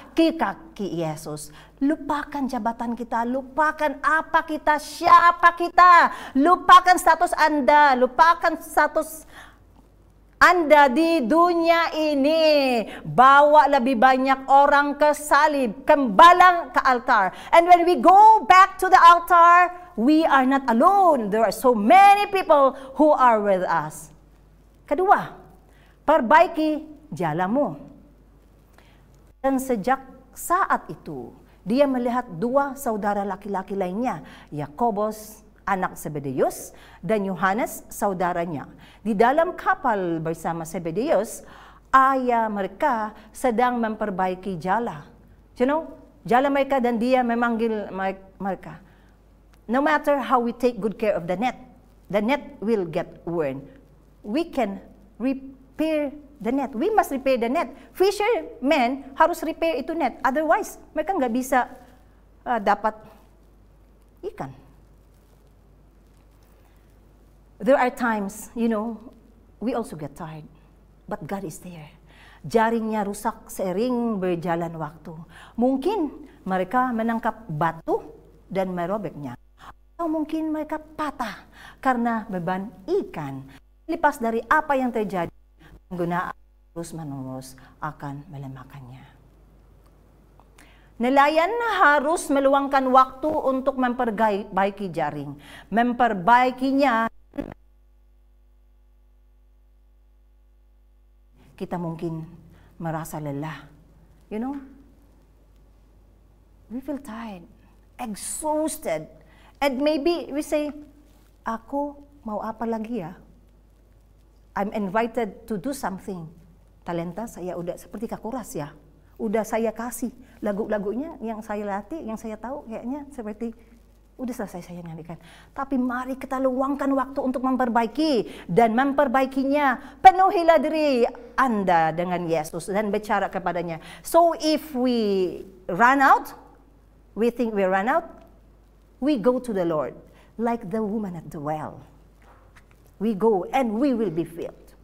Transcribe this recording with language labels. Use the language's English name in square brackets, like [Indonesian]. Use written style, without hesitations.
[Indonesian] Ke kaki Yesus. Lupakan jabatan kita, lupakan apa kita, siapa kita. Lupakan status Anda, lupakan status Anda di dunia ini. Bawa lebih banyak orang ke salib, kembalang ke altar. [English] And when we go back to the altar, we are not alone. There are so many people who are with us. [Indonesian] Kedua, perbaiki jalamu. Dan sejak saat itu, dia melihat dua saudara laki-laki lainnya, Yakobus, anak Zebedeus, dan Yohanes, saudaranya. Di dalam kapal bersama Zebedeus, ayah mereka sedang memperbaiki jala. [English] You know, [Indonesian] jala mereka, dan dia memanggil mereka. [English] No matter how we take good care of the net will get worn. We can repair the net. We must repair the net. Fishermen harus repair itu net. [Indonesian] Otherwise, mereka nggak bisa dapat ikan. [English] There are times, you know, we also get tired. But God is there. [Indonesian] Jaringnya rusak seiring berjalan waktu. Mungkin mereka menangkap batu dan merobeknya. Atau mungkin mereka patah karena beban ikan. Lepas dari apa yang terjadi, penggunaan terus-menerus akan melemahkannya. Nelayan harus meluangkan waktu untuk memperbaiki jaring. Memperbaikinya, kita mungkin merasa lelah. [English] You know, we feel tired, exhausted. And maybe we say, [Indonesian] aku mau apa lagi ya? [English] I'm invited to do something. [Indonesian] Talenta saya udah seperti Kakuras ya. Udah saya kasih lagu-lagunya yang saya latih, yang saya tahu kayaknya seperti udah selesai saya nyanyikan. Tapi mari kita luangkan waktu untuk memperbaiki, dan memperbaikinya. Penuhilah diri Anda dengan Yesus dan bicara kepadanya. [English] So if we run out, we think we run out, we go to the Lord like the woman at the well. We go and we will be filled.